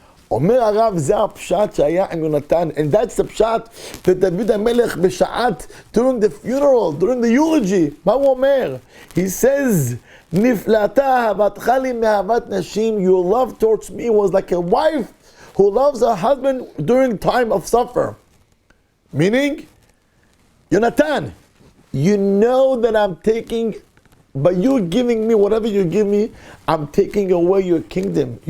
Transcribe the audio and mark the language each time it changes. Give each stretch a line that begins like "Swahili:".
Hebrew: אומר הרב, זה הפשט שהיה עם יהונתן.
English: And that's the pshat that David HaMelech
Hebrew: בשעת,
English: during the funeral, during the eulogy.
Hebrew: מה הוא אומר?
English: He says,
Hebrew: נפלאתה אהבתך לי מאהבת נשים.
English: Your love towards me was like a wife who loves her husband during time of suffer. Meaning, Yonatan, you know that I'm taking, by you giving me whatever you give me, I'm taking away your kingdom.